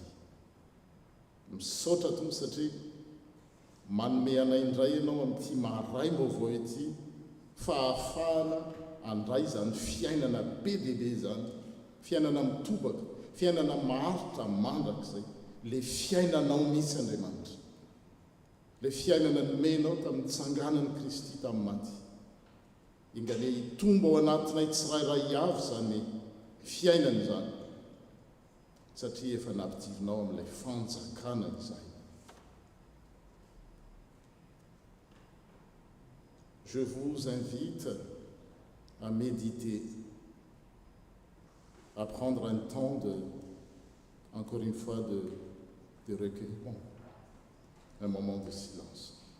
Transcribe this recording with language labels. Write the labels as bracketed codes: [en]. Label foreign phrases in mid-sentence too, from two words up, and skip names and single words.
[mg] Misaotra tompoko satria manome anay indray ianao amin'ity maharay vaovao ity fahafahana andray izany fiainana be dehibe zany, fiainana mitobaka, fiainana maharitra mandrak'izay, le fiainanao mihitsy Andriamanitra, le fiainana nomenao tamin'ny tsanganan'i Kristy tamin'ny maty. Ingale hitomba ao anatinay tsirairay avy zany fiainana izany, satria efa nampidirinao amin'ilay fanjakana izay. [fr] Je vous invite à méditer, à prendre un temps encore une fois, de recueillement, un moment de silence.